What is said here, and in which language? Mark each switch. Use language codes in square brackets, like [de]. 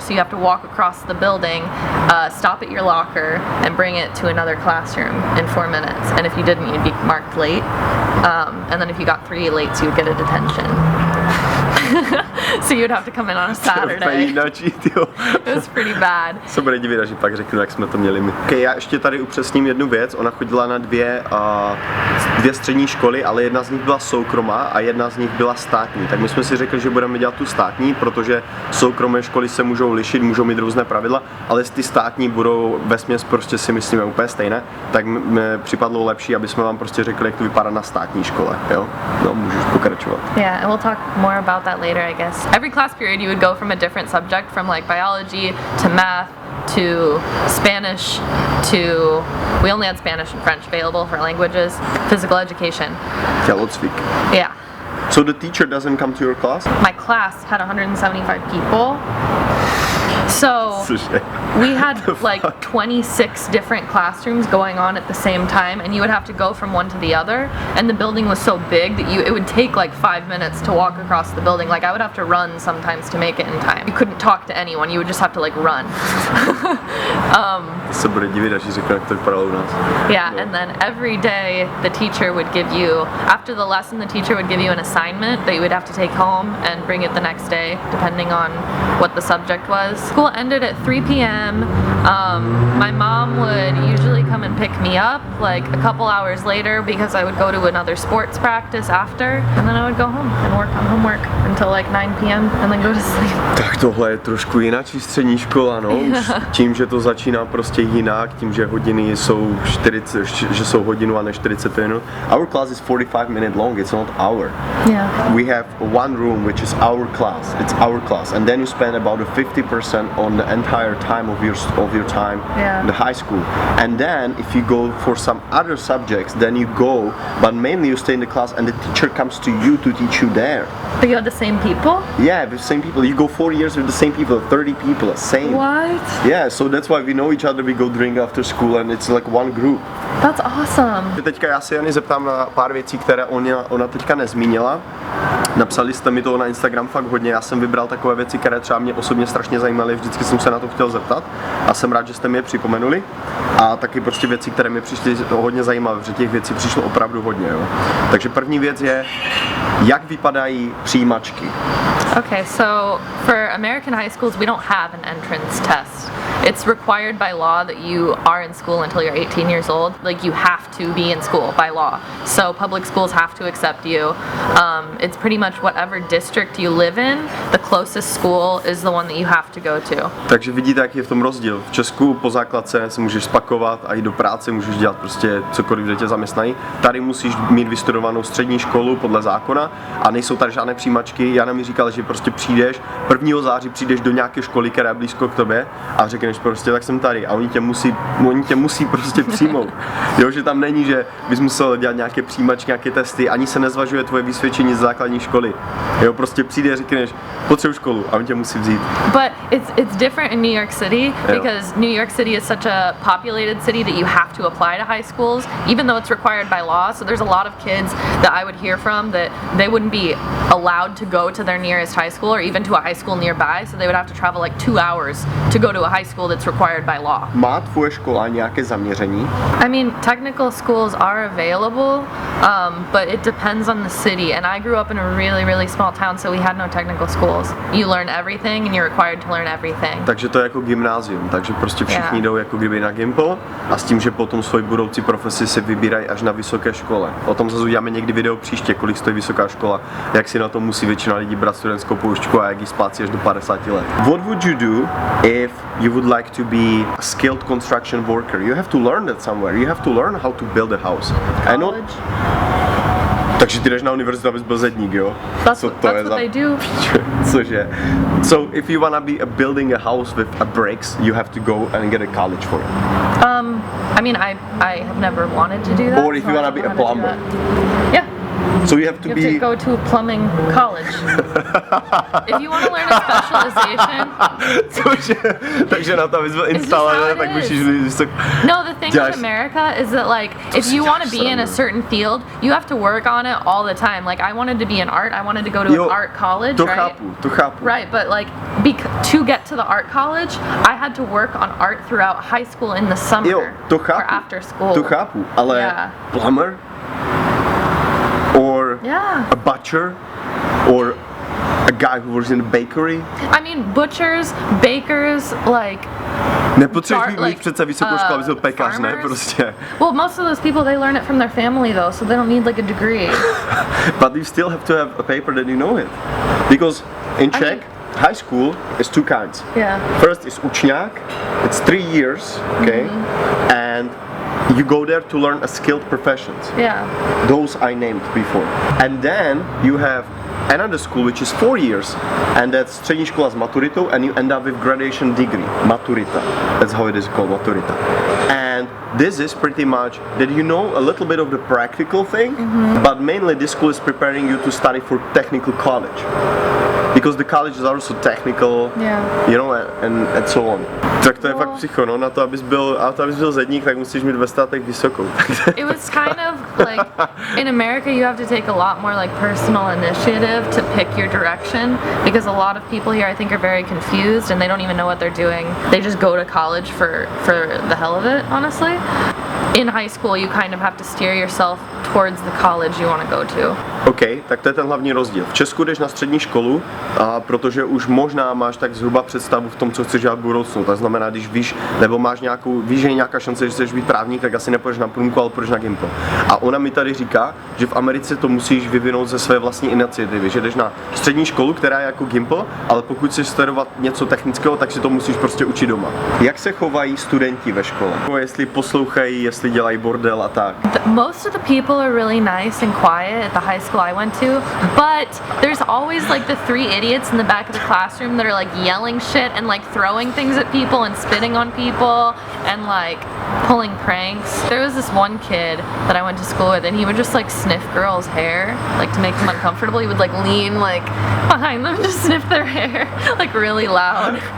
[en] So you have to walk across the building, stop at your locker, and bring it to another classroom in 4 minutes. And if you didn't, you'd be marked late. And then if you got 3 late, you would get a detention. So you'd have to come in on a Saturday. It was pretty bad. [cs] Se bude divit, že pak řeknu, jak jsme to měli my. Okay, já ještě tady upřesním jednu věc. Ona chodila na dvě střední školy, ale jedna z nich byla soukromá a jedna z nich byla státní. Tak my jsme si řekli, že budeme dělat tu státní, protože soukromé školy se můžou lišit, můžou mít různé pravidla, ale ty státní budou vesměs prostě si myslíme úplně stejné. Tak mi připadlo lepší, aby jsme vám prostě řekli, jak to vypadá na státní škole. Jo? No, můžeš pokračovat. [en] Yeah, and we'll talk more about that later, I guess. Every class period you would go from a different subject, from like biology to math to Spanish to, we only had Spanish and French available for languages, physical education. [cs] Tělocvik. [en] Yeah. So the teacher doesn't come to your class? My class had 175 people. So we had like 26 different classrooms going on at the same time, and you would have to go from one to the other, and the building was so big that it would take like 5 minutes to walk across the building. Like I would have to run sometimes to make it in time. You couldn't talk to anyone, you would just have to like run. [cs] Se bude divit, až řekne, jak to vypadalo u nás. [en] Yeah, and then every day the teacher would give you, after the lesson the teacher would give you an assignment that you would have to take home and bring it the next day, depending on what the subject was. School ended at 3 p.m. My mom would usually come and pick me up like a couple hours later because I would go to another sports practice after, and then I would go home and work on homework until like 9 p.m. and then go to sleep. [cs] Tak tohle je trošku jinak střední škola, no. Už tím, že to začíná prostě jinak, tím, že hodiny jsou 40, že jsou hodinu a ne 40 minut. [en] Our class is 45-minute long, it's not hour. Yeah. We have one room which is our class. It's our class, and then you spend about 50% on the entire time of your time in the high school. And then if you go for some other subjects, then you go, but mainly you stay in the class and the teacher comes to you to teach you there. But you have the same people? Yeah, the same people. You go 4 years with the same people, 30 people, same. What? Yeah, so that's why we know each other, we go drink after school and it's like one group. That's awesome. [cs] Teďka já se Jany zeptám na pár věcí, které ona teďka nezmínila. Napsali jste mi to na Instagram fakt hodně, já jsem vybral takové věci, které třeba mě osobně strašně zajímaly, vždycky jsem se na to chtěl zeptat a jsem rád, že jste mi je připomenuli. a taky prostě věci, které mi přišly hodně zajímavé, protože těch věcí přišlo opravdu hodně. Jo. Takže první věc je, jak vypadají přijímačky. [en] Okay, so for American high schools, we don't have an entrance test. It's required by law that you are in school until you're 18 years old. Like, you have to be in school by law. So public schools have to accept you. It's pretty much whatever district you live in, the closest school is the one that you have to go to. [cs] Takže vidíte, jaký je v tom rozdíl. V Česku po základce si můžeš spakovat a jít do práce, můžeš dělat prostě cokoliv, kde tě zaměstnají. Tady musíš mít vystudovanou střední školu podle zákona a nejsou tady žádné přijímačky. Jana mi říkala, že prostě přijdeš, 1. září přijdeš do nějaké školy, která je blízko k tobě a řekneš prostě, tak jsem tady a oni tě musí prostě přijmout. Jo, že tam není, že bys musel dělat nějaké přijímačky, nějaké testy, ani se nezvažuje tvoje vysvědčení z základní školy. Jo, prostě přijde a řekneš, potřebuji školu a oni tě musí vzít. [en] But it's different in New York City because New York City is such a populated city that you have to apply to high schools, even though it's required by law. So there's a lot of kids that I would hear from that they wouldn't be allowed to go to their nearest high school or even to a high school nearby, so they would have to travel like 2 hours to go to a high school that's required by law. [cs] Má tvoje škola nějaké zaměření? [en] I mean, technical schools are available, but it depends on the city. And I grew up in a really, really small town, so we had no technical schools. You learn everything and you're required to learn everything. [cs] Takže to je jako gymnázium, takže prostě všichni jdou jako kdyby na Gimple a s tím, že potom svoji budoucí profesi se vybírají až na vysoké škole. O tom zase uděláme někdy video příště, kolik stojí vysoká škola, jak si na to musí většina lidí brát studentskou poučku a jak ji splácí až do 50 let. [en] What would you do if you would like to be a skilled construction worker? You have to learn that somewhere. You have to learn how to build a house. College. [cs] Takže ty jdeš na univerzitu, abys byl zedník, jo? [en] That's what they do. [cs] Cože? [en] So if you wanna be building a house with a bricks, you have to go and get a college for it. I mean, I have never wanted to do that. Or if you wanna be a plumber. Yeah. So you have to You have to go to plumbing college. If you want to learn a specialization. [cs] Cože? Takže na to, abys byl instalatér, tak musíš být [en] No, the thing with America is that, like, if you want to be in a certain field, you have to work on it all the time. Like, I wanted to be in art. I wanted to go to an art college, to right? [cs] To chápu. [en] Right, but like, to get to the art college, I had to work on art throughout high school in the summer. [cs] Jo, to chápu. [en] Or after school. [cs] To chápu, ale plumber? [en] Or a butcher, or a guy who works in a bakery. I mean, butchers, bakers, like. [cs] Nepotřebuješ mít přece vysokou školu, abys byl pekař, ne? Prostě. [en] Well, most of those people, they learn it from their family though, so they don't need like a degree. But you still have to have a paper that you know it. Because in Czech, high school is 2 kinds. Yeah. First is učňák, it's 3 years, okay? And you go there to learn a skilled professions. Yeah. Those I named before. And then you have another school which is 4 years, and that's střední škola s maturitou, and you end up with graduation degree, maturita. That's how it is called, maturita. And this is pretty much that you know a little bit of the practical thing, but mainly this school is preparing you to study for technical college. Because the colleges are also technical, you know, and so on. [cs] Tak to je fakt psycho, no, na to, abys byl zedník, tak musíš mít ve státech vysokou. [en] It was kind of like, in America you have to take a lot more like personal initiative to pick your direction, because a lot of people here I think are very confused and they don't even know what they're doing. They just go to college for the hell of it, honestly. In high school you kind of have to steer yourself towards the college you want to go to. [cs] OK, tak to je ten hlavní rozdíl. V Česku jdeš na střední školu, protože už možná máš tak zhruba představu v tom, co chceš dělat v budoucnu. To znamená, když víš, nebo víš, že je nějaká šance, že chceš být právník, tak asi nepůjdeš na průmku, ale půjdeš na Gimple. A ona mi tady říká, že v Americe to musíš vyvinout ze své vlastní iniciativy, že jdeš na střední školu, která je jako Gimple, ale pokud chceš studovat něco technického, tak si to musíš prostě učit doma. Jak se chovají studenti ve škole? Jestli poslouchají, jestli dělají bordel a tak. [en] Most of the people are really nice and quiet at the high school I went to, but there's always like the 3 idiots in the back of the classroom that are like yelling shit and like throwing things at people and spitting on people and like pulling pranks. There was this one kid that I went to school with and he would just like sniff girls' hair, like to make them uncomfortable. He would like lean like behind them to sniff their hair like really loud.